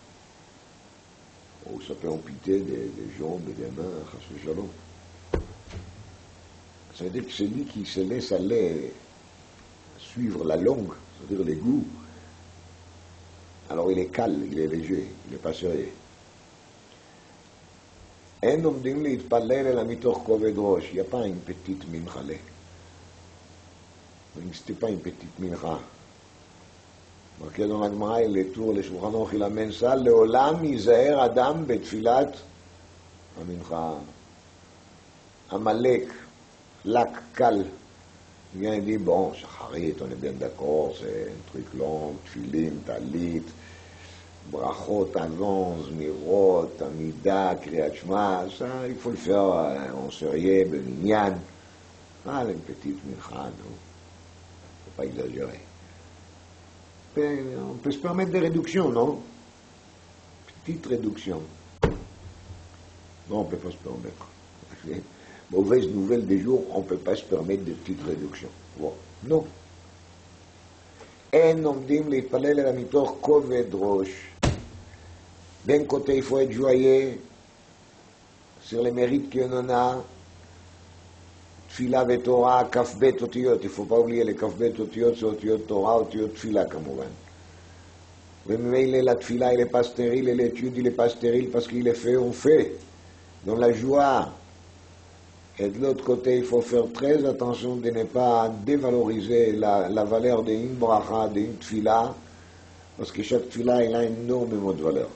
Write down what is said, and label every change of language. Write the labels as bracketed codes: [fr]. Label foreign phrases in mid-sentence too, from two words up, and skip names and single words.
[fr] Ou ça peut amputer des jambes et des mains, [he] חס ושלום. [fr] Ça veut dire que celui qui se laisse aller suivre la langue, c'est-à-dire les goûts, alors il est calme, il est léger, il n'est pas sérieux. [he] אין עומדים להתפלל אלא מתוך כובד ראש. [fr] Il n'y a pas une petite mincha. C'était pas une petite mincha. marqué dans la Gemara, il est tour, le Shulchan Aruch, il amène ça, [he] לעולם ייזהר אדם בתפילת המנחה. [fr] Amalek, lac, cal. Il vient et dit, bon, Shacharit, on est bien d'accord, c'est un truc long, [he] תפילין, טלית, ברכות [fr] avant, [he] זמירות, עמידה, קריאת שמע, [fr] ça, il faut le faire en sérieux, beminyan. Ah, une petite mincha, non. Faut pas exagérer. On peut se permettre des réductions, non? Petite réduction. Non, on ne peut pas se permettre. Mauvaise nouvelle des jours, on ne peut pas se permettre de petites réductions. Bon, non. [he] אין עומדים [fr] להתפלל אלא מתוך כובד ראש. D'un côté, il faut être joyeux sur les mérites qu'on en a. Tfila et Torah, [he] כ"ב אותיות. [fr] Il ne faut pas oublier les [he] כ"ב אותיות, [fr] c'est [he] אותיות תורה, אותיות תפילה, [fr] כמובן. וממילא la tfila, il n'est pas stérile, et l'étude, il n'est pas stérile parce qu'il est fait, on fait. Dans la joie. Et de l'autre côté, il faut faire très attention de ne pas dévaloriser la valeur d'une bracha, d'une tfila, parce que chaque tfila, il a énormément de valeur.